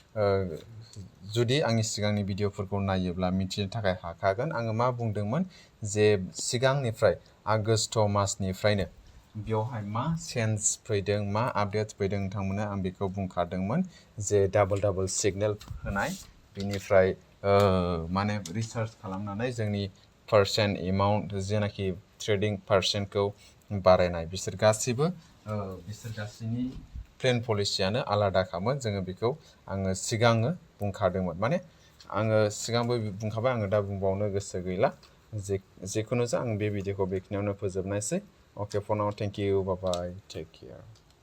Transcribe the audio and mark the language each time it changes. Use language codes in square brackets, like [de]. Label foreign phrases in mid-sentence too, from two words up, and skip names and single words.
[brx] जुदि आंनि सिगांनि भिडिअफोरखौ नायोब्ला मिथिनो थाखाय हाखागोन आङो मा बुंदोंमोन जे सिगांनिफ्राय आगष्ट मासनिफ्रायनो बेयावहाय मा चेन्ज फैदों मा आपडेट्स फैदों नोंथांमोना आं बेखौ बुंखादोंमोन जे [en] double signal [brx] होनाय बिनिफ्राय माने रिसार्च खालामनानै जोंनि [en] percent amount [brx] जेनाखि [en] trading percentखौ [brx] बारायनाय बिसोर गासैनि [en] plain policyआनो [brx] आलादाखामोन जोङो बेखौ आङो सिगाङो बुंखादोंमोन माने आङो सिगांबो बुंखाबाय आङो दा बुंबावनो गोसो गैला जेखुनु जा आं बे भिडिअखौ बेखिनियावनो फोजोबनायसै [en] Okay, for now, thank you. Bye-bye. Take care.